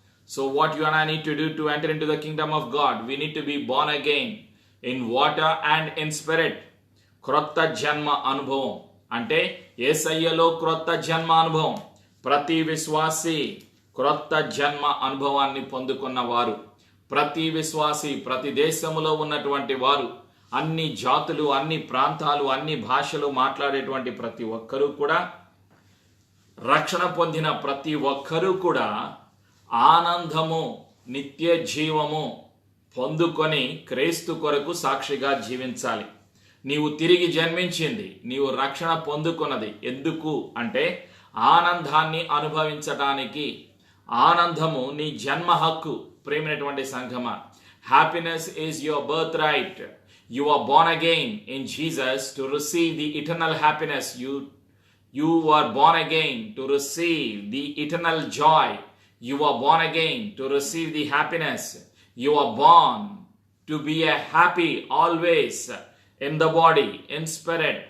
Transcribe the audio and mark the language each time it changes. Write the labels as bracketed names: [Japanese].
[English] So what you and I need to do to enter into the kingdom of God? We need to be born again in water and in spirit. [Telugu] క్రొత్త జన్మ అనుభవం అంటే యేసయ్యలో క్రొత్త జన్మ అనుభవం. ప్రతి విశ్వాసి క్రొత్త జన్మ అనుభవాన్ని పొందుకున్నవారు, ప్రతి విశ్వాసి, ప్రతి దేశములో ఉన్నటువంటి వారు, అన్ని జాతులు, అన్ని ప్రాంతాలు, అన్ని భాషలు మాట్లాడేటువంటి ప్రతి ఒక్కరూ కూడా, రక్షణ పొందిన ప్రతి ఒక్కరూ కూడా ఆనందము, నిత్య జీవము పొందుకొని క్రీస్తు కొరకు సాక్షిగా జీవించాలి. నీవు తిరిగి జన్మించింది, నీవు రక్షణ పొందుకున్నది ఎందుకు అంటే ఆనందాన్ని అనుభవించటానికి. ఆనందము నీ జన్మ హక్కు. ప్రేమైనటువంటి సంఘమా, [English] Happiness is your birth right. You are born again in Jesus to receive the eternal happiness. You are born again to receive the eternal joy. You are born again to receive the happiness. You are born to be a happy always in the body, in spirit.